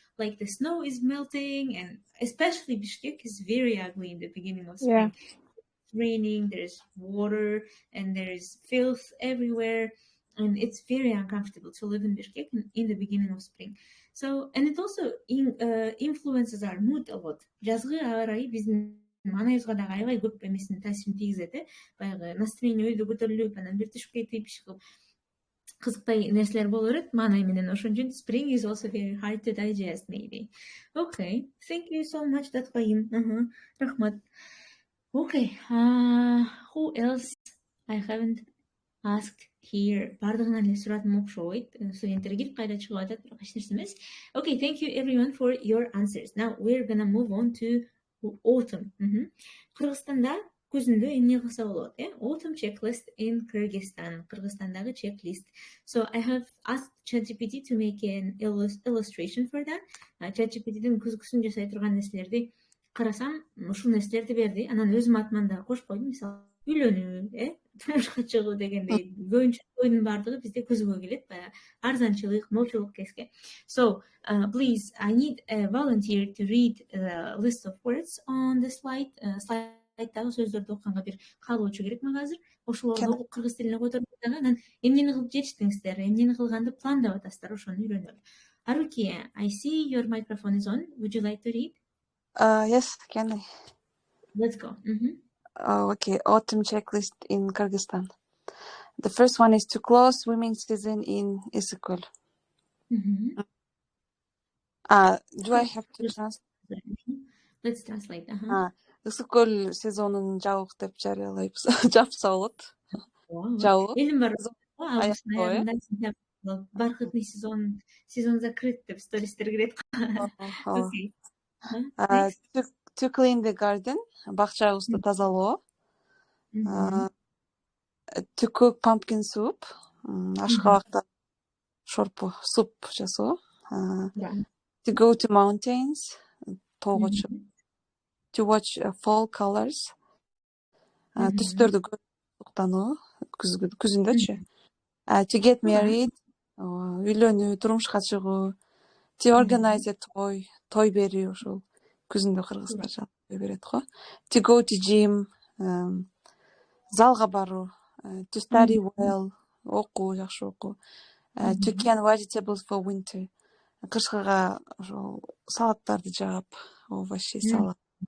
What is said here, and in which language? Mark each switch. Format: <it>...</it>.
<en>Like the snow is melting, and especially Bishkek is very ugly in the beginning of spring. Yeah. Raining, there's water, and there's filth everywhere, and it's very uncomfortable to live in Bishkek in the beginning of spring. So, and it also influences our mood a lot.</en> <ky>Жазгы аба ырайы биздин манайыбызга дагы аябай көп эмесин таасирин тийгизет. Баягы настроение өйдө көтөрүлүп, анан бир түшүп кетип, кызыктай нерселер боло берет маанай менен. Ошон үчүн</ky> <en>spring is also very hard to digest, maybe. Okay, thank you so much, Даткайым.</en> <ky>Рахмат.</ky> <en>Okay, who else I haven't asked here?</en> <ky>Бардыгынан эле суратым окшойт. Студенттер кирип кайда чыгып атат, бирок эч нерсе эмес.</ky> <en>Okay, thank you everyone for your answers. Now we're gonna move on to autumn.</en> <ky>Кыргызстанда күзүндө эмне кылса болот?</ky> <en>Autumn checklist in Kyrgyzstan.</en> <ky>Кыргызстандагы</ky> <en>checklist. So I have asked ChatGPT to make an illustration for that.</en> <ky>ChatGPT'дин күзгүсүн жасай турган нерселерди карасам, ушул нерселерди берди. Анан өзүм атынан да кошуп койдум. Мисалы, үйлөнүү, турмушка чыгуу дегендей көбүнчө тойдун бардыгы бизде күзгүгө келет. Баягы арзанчылык, молчулук кезге.</ky> <en>So, please, I need a volunteer to read the list of words on the slide.</en> <ky>Слайдтагы сөздөрдү окуганга бир каалоочу керек мага азыр. Ошолорду окуп кыргыз тилине көтөрүп дагы, анан эмнени кылып жетиштиңиздер, эмнени кылганды пландап атасыздар, ошону үйрөнөлү.</ky> <en>Aruki, I see your microphone is on. Would you like to read? Yes, can I? Let's go. Okay, autumn checklist in Kyrgyzstan. The first one is to close swimming season in Isikul. Do I have to translate? Let's translate.</en> <ky>Isikul сезонун жабык деп жарыялайбыз. Жапса болот. Жабык. Элим бар. Августтун аягында,</ky> <ru>бархатный сезон закрыт</ru> <ky>деп стористер кирет.</ky> <en>Okay. Next. To clean the garden,</en> <ky>бакчабызды тазалоо.</ky> <en>To cook pumpkin soup,</en> <ky>ашкабакта шорпу суп жасоо.</ky> <en>To go to mountains,</en> <ky>тоого чыгып.</ky> <en>To watch fall colors,</en> <ky>түстөрдү көрүп күзүндөчү.</ky> <en>To get married,</en> <ky>үйлөнүү, турмушка чыгуу.</ky> <en>To organize a</en> <ky>той берүү, ошол күзүндө кыргыздарча той берет го.</ky> <en>To go to gym,</en> <ky>залга баруу.</ky> <en>To study well,</en> <ky>окуу, жакшы окуу.</ky> <en>To can vegetables for winter.</en> <ky>Кышкыга ошол салаттарды жаап,</ky> <ru>овощи салат.</ru>